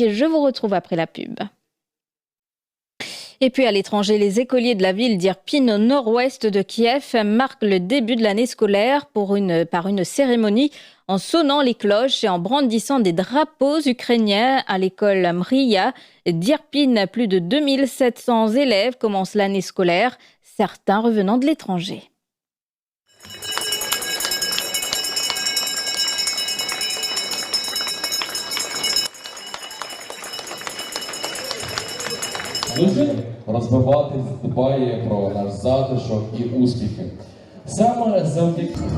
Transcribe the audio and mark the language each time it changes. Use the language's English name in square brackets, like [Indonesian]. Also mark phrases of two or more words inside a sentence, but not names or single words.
[French] Je vous retrouve après la pub. Et puis à l'étranger, les écoliers de la ville d'Irpin au nord-ouest de Kiev marquent le début de l'année scolaire par une cérémonie en sonnant les cloches et en brandissant des drapeaux ukrainiens à l'école Mriya d'Irpin. Plus de 2700 élèves commencent l'année scolaire, certains revenant de l'étranger. [Ukrainian] Розвивати дбає про наш затишок і успіхи. Саме завдяки